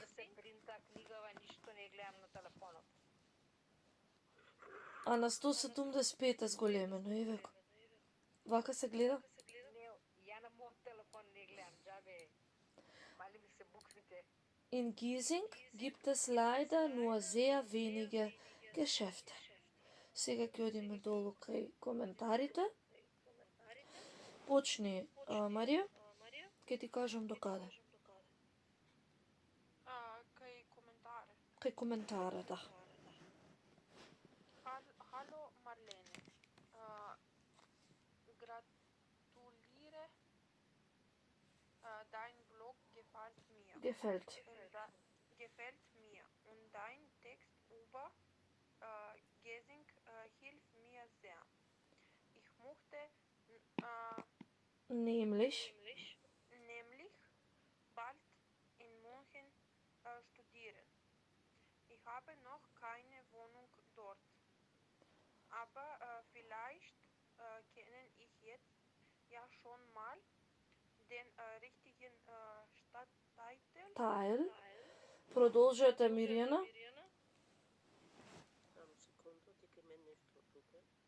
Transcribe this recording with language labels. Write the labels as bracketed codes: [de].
[mk] да се принта книгава, ништо не гледам на телефонот. а на 175 е зголемено, евеко. Вака се гледа? Не, ја на мојот телефон не гледам, џабе. Мали ми се буквите. [de] In Giesing gibt es leider nur sehr wenige Geschäfte. [mk] Сега ќе одиме долу кај коментарите. Почни, Марија. Ќе ти кажам до каде. Кај коментари. Кај коментара, да. [de] Hallo Marlene. Gratuliere. Dein Blog gefällt mir. Gefällt. Gefällt mir. Und dein Text über Gesing hilft mir sehr. Ich möchte Nämlich, nämlich bald in München studieren. Ich habe noch keine Wohnung dort. Aber vielleicht kenne ich jetzt ja schon mal den richtigen Stadtteil. [mk] Teil. Продолжете, Мирјана. Само секунда, дека мен нешто тука.